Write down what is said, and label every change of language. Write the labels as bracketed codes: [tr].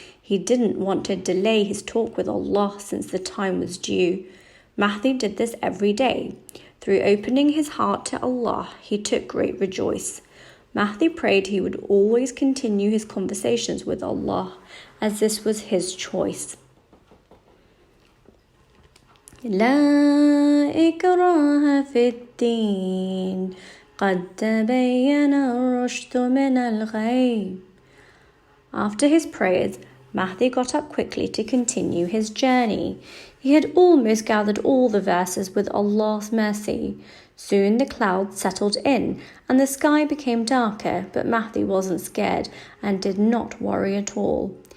[en] He didn't want to delay his talk with Allah since the time was due. Mahdi did this every day. Through opening his heart to Allah, he took great rejoice. Mahdi prayed he would always continue his conversations with Allah, as this was his choice. [ar] لا إكراه في الدين قد تبين الرشد من الغي. [en] After his prayers, Mahdi got up quickly to continue his journey. He had almost gathered all the verses with Allah's mercy. Soon the clouds settled in and the sky became darker, but Mahdi wasn't scared and did not worry at all.